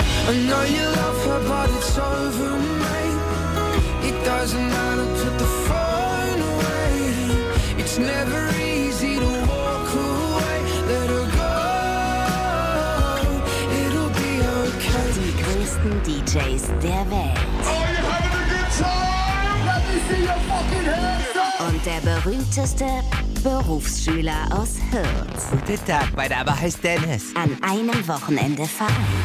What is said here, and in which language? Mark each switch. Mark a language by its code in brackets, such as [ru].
[en] I know you love her, but it's over, mate. It doesn't matter, put the phone away. It's never easy to walk away. Let her go, it'll be okay. [de] Die größten DJs der Welt. [en] Are you having a good time? Let me see your fucking hands up. [de] Und der berühmteste Berufsschüler aus Hürth. Guten Tag, mein Name heißt Dennis. An einem Wochenende vereint.